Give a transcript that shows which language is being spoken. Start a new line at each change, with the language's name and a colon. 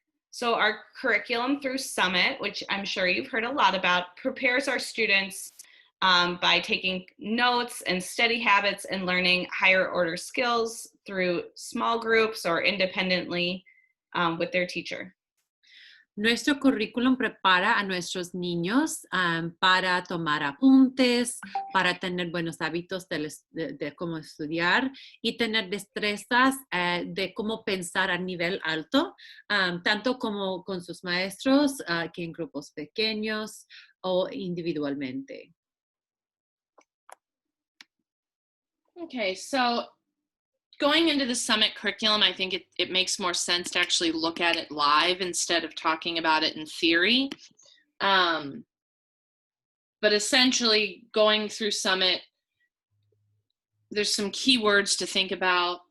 English: So our curriculum through Summit, which I'm sure you've heard a lot about, prepares our students by taking notes and study habits and learning higher order skills through small groups or independently with their teacher.
Spanish: Nuestro currículum prepara a nuestros niños para tomar apuntes, para tener buenos hábitos de cómo estudiar y tener destrezas de cómo pensar a nivel alto, tanto como con sus maestros, que en grupos pequeños o individualmente.
English: Okay, so going into the Summit curriculum, I think it makes more sense to actually look at it live instead of talking about it in theory. But essentially, going through Summit, there's some key words to think about.